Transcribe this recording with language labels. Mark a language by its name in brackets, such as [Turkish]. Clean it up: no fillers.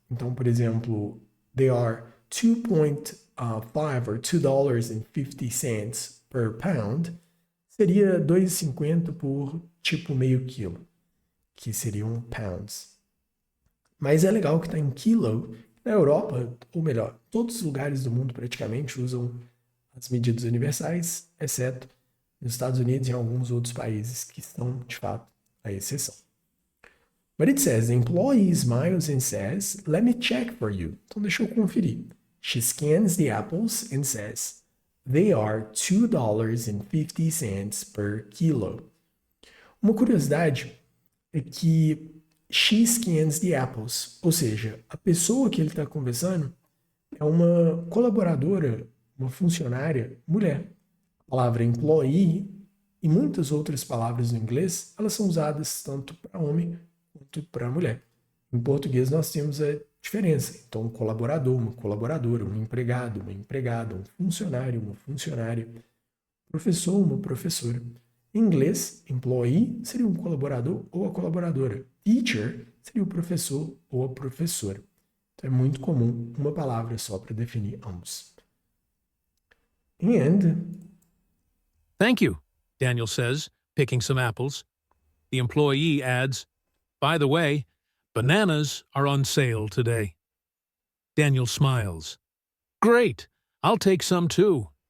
[Portuguese] Então, por exemplo, [English] they are 2.5 or $2.50 per pound, [Portuguese] seria 2,50 por tipo meio quilo, que seriam pounds. Mas é legal que está em quilo. Na Europa, ou melhor, todos os lugares do mundo praticamente usam as medidas universais, exceto nos Estados Unidos e em alguns outros países que são, de fato, a exceção. [English] But it says, the employee smiles and says, "Let me check for you." [Portuguese] Então, deixa eu conferir. [English] She scans the apples and says, "They are $2.50 per kilo." [Portuguese] Uma curiosidade é que [English] she scans the apples, [Portuguese] ou seja, a pessoa que ele está conversando é uma colaboradora, uma funcionária mulher. A palavra employee e muitas outras palavras no inglês, elas são usadas tanto para homem quanto para mulher. Em português nós temos a diferença. Então, um colaborador, uma colaboradora, um empregado, uma empregada, um funcionário, uma funcionária, professor, uma professora. Em inglês, employee seria um colaborador ou a colaboradora. Teacher seria o professor ou a professora. Então, é muito comum uma palavra só para definir ambos. [English] And Thank you, Daniel says, picking some apples. The employee adds, "By the way, bananas are on sale today." Daniel smiles. "Great! I'll take some too."